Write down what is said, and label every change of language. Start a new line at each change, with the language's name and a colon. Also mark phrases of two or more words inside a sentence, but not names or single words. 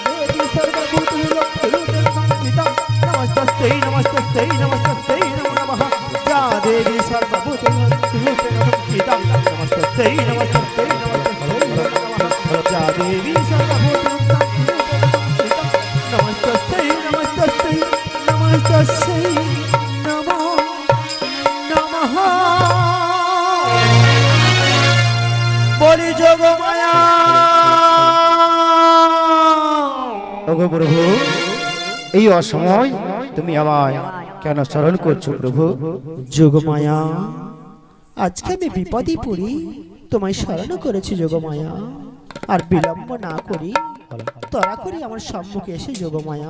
Sanskrit: देवी सर्वभूत शक्तिरूपेण संस्थिता, नमस्तस्यै नमस्तस्यै नमस्तस्यै नमस्तस्यै नमो नमः या देवी सर्वभूतेषु संस्थिता नमस्तस्यै नमस्तस्यै नमस्तस्यै नमो नमः या देवी सर्वभूतेषु संस्थिता नमस्तस्यै नमस्तस्यै नमस्तस्यै नमो नमः
Bangla: বলি যোগমায়া ওগো প্রভু, এই অসময় তুমি আমায় কেন স্মরণ করছো প্রভু? যোগমায়া আজকে আমি বিপদে পড়ি তোমায় স্মরণ করেছি যোগমায়া, আর বিলম্ব না করি তরা করে আমার সম্মুখে এসে যোগমায়া।